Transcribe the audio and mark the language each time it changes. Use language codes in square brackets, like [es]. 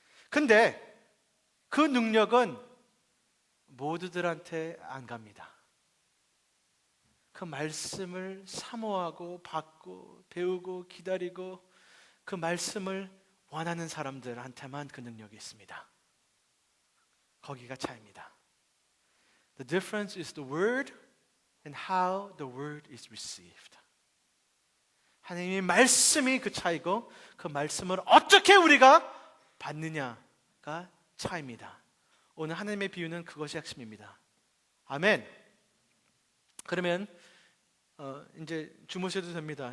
[ko] 근데 그 능력은 모두들한테 안 갑니다. 그 말씀을 사모하고 받고 배우고 기다리고 그 말씀을 원하는 사람들한테만 그 능력이 있습니다. 거기가 차이입니다. [en] The difference is the word and how the word is received. [ko] 하나님의 말씀이 그 차이고 그 말씀을 어떻게 우리가 받느냐가 차이입니다. 오늘 하나님의 비유는 그것이 핵심입니다. 아멘. 그러면 이제 주무셔도 됩니다.